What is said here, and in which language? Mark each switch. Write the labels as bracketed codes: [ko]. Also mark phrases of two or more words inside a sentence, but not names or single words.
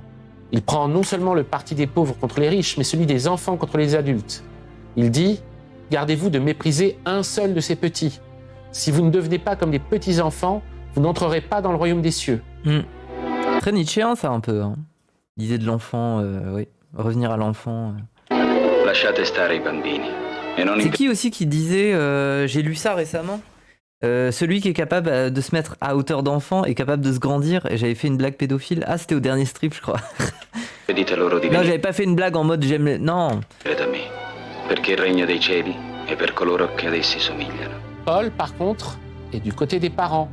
[fr] Il prend non seulement le parti des pauvres contre les riches, mais celui des enfants contre les adultes. Il dit, gardez-vous de mépriser un seul de ces petits. Si vous ne devenez pas comme des petits enfants, vous n'entrerez pas dans le royaume des cieux. Très nietzschéen, ça, un peu. Hein. L'idée de l'enfant, oui. Revenir à l'enfant. [it] Lasciate stare i bambini. [fr] C'est qui aussi qui disait, j'ai lu ça récemment, celui qui est capable de se mettre à hauteur d'enfant est capable de se grandir, et j'avais fait une blague pédophile. Ah, c'était au dernier strip, je crois. Non, j'avais pas fait une blague en mode j'aime les... Non. Paul, par contre, est du côté des parents.